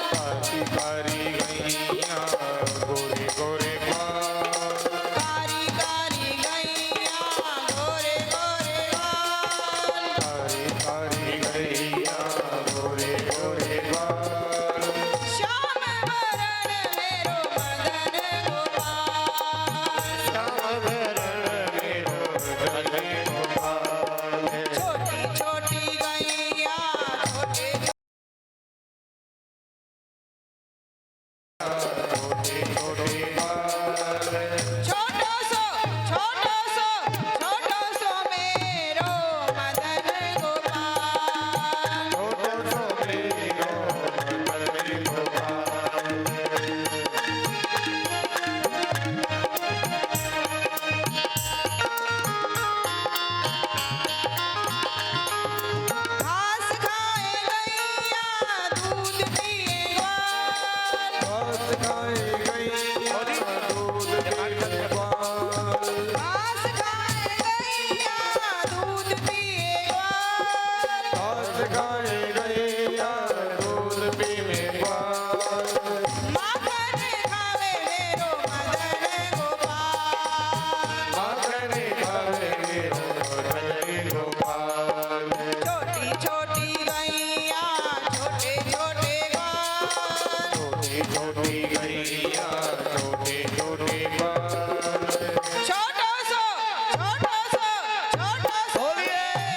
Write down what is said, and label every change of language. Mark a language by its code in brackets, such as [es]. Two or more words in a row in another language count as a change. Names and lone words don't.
[bra] कारी कारी गैया गोरे गोरे ग्वाल, कारी कारी गैया गोरे गोरे ग्वाल, कारी कारी गैया गोरे गोरे ग्वाल, श्याम वरण मेरो मदन गोपाल, श्याम वरण मेरो मदन गोपाल, छोटी छोटी गैया छोटे छोटे छोटे ग्वाल, छोटा सो मेरो मदन गोपाल, छोटो तो मेरो मदन गोपाल, घास खाए गैया दूध पिए ग्वाल, घास खाए गैया दूध पीए ग्वाल, घास खाए गैया दूध पिए ग्वाल, घास खाए गैया दूध पीए ग्वाल, माखन खावे मेरो मदन गोपाल, माखन खाए मेरो मदन गोपाल, छोटी छोटी गैया छोटे छोटे ग्वाल, छोटी छोटी गैया छोटे छोटे ग्वाल, छोटा सो [hi] बोलिए।